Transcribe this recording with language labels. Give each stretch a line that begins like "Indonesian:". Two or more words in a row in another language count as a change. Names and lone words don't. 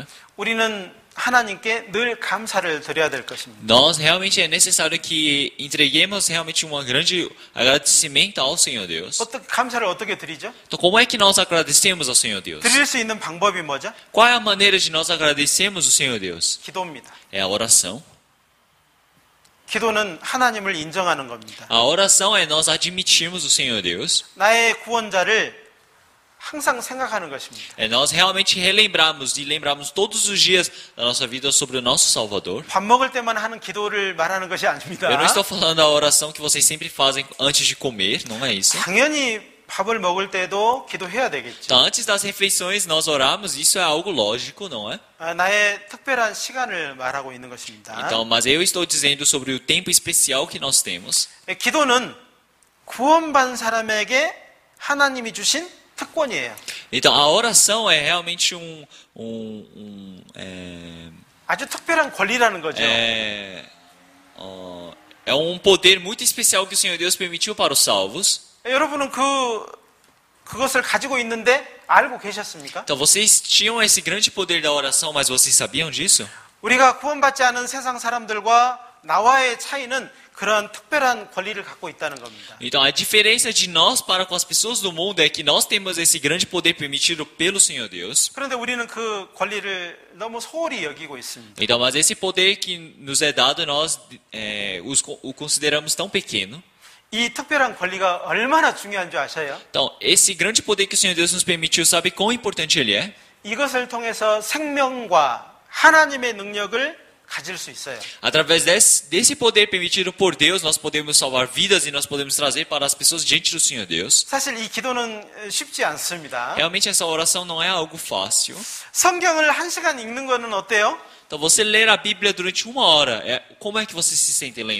Korean: 우리는 하나님께 늘 감사를 드려야 될 것입니다.
Portuguese: Nós realmente é necessário que entreguemos realmente um grande agradecimento ao Senhor Deus.
Korean: 감사를 어떻게 드리죠?
Portuguese: Então como é que nós agradecemos ao Senhor Deus?
Korean: 드릴 수 있는 방법이 뭐죠?
Portuguese: Qual é a maneira de nós agradecermos o Senhor Deus?
Korean: 기도입니다.
Portuguese: É a oração.
Korean: 기도는 하나님을 인정하는 겁니다.
Portuguese: A oração é nós admitirmos o Senhor Deus.
Korean: 나의 구원자를 항상 생각하는 것입니다.
Portuguese: É nós realmente relembrarmos e lembrarmos todos os dias da nossa vida sobre o nosso Salvador.
Korean: 밥 먹을 때만 하는 기도를 말하는 것이 아닙니다.
Portuguese: Eu não estou falando da oração que vocês sempre fazem antes de comer, não é isso.
Korean: 당연히 밥을 먹을 때도 기도해야 되겠죠.
Portuguese: Então, antes das refeições nós oramos, isso é algo lógico, não é?
Korean: 나의 특별한 시간을 말하고 있는 것입니다.
Portuguese: Então, mas eu estou dizendo sobre o tempo especial que nós temos.
Korean: 기도는 구원받은 사람에게 하나님이 주신 특권이에요.
Portuguese: Então, a oração é realmente
Korean: 아주 특별한 권리라는 거죠.
Portuguese: é um poder muito especial que o Senhor Deus permitiu para os salvos.
Korean: 여러분은 그것을 가지고 있는데 알고 계셨습니까?
Portuguese: Então, vocês tinham esse grande poder da oração, mas vocês sabiam disso?
Korean: 우리가 구원받지 않은 세상 사람들과 나와의 차이는 그런 특별한 권리를 갖고 있다는 겁니다.
Portuguese: Então, a diferença de nós para com as pessoas do mundo é que nós temos esse grande poder permitido pelo Senhor Deus.
Korean: 그런데 우리는 그 권리를 너무 소홀히 여기고 있습니다.
Portuguese: Então, mas esse poder que nos é dado, nós o consideramos tão pequeno.
Korean: 이 특별한 권리가 얼마나 중요한 줄 아셔요?
Portuguese: Então, esse grande poder que o Senhor Deus nos permitiu, sabe quão importante ele é?
Korean: 이것을 통해서 생명과 하나님의 능력을 가질 수 있어요.
Portuguese: Através desse poder permitido por Deus, nós podemos salvar vidas e nós podemos trazer para as pessoas diante do Senhor Deus.
Korean: 사실 이 기도는 쉽지 않습니다.
Portuguese: Realmente essa oração não é algo fácil.
Korean: 성경을 1시간 읽는 거는 어때요?
Portuguese: Então você ler a Bíblia durante 1 hora, como é que vocês se sentem lendo?